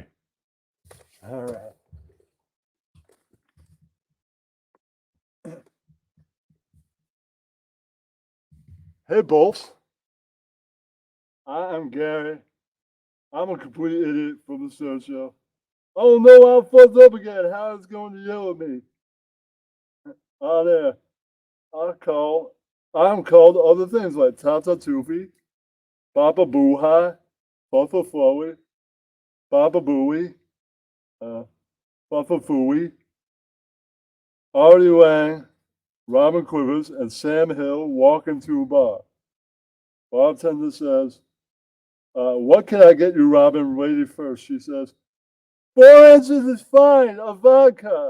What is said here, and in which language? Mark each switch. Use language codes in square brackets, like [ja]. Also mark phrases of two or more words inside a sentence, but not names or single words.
[en] All right. Hey, Bolts. I am Gary. I'm a complete idiot from the Stern Show. Oh no, I'm fucked up again. How is going to yell at me? Oh, there. I'm called other things like Tata Tufi, Papa Boohai, Papa Flowey, Papa Booey, Papa Fooey, Artie Wang, Robin Quivers, and Sam Hill walk into a bar. Bartender says, what can I get you, Robin? Lady first. She says, 4 ounces is fine, a vodka.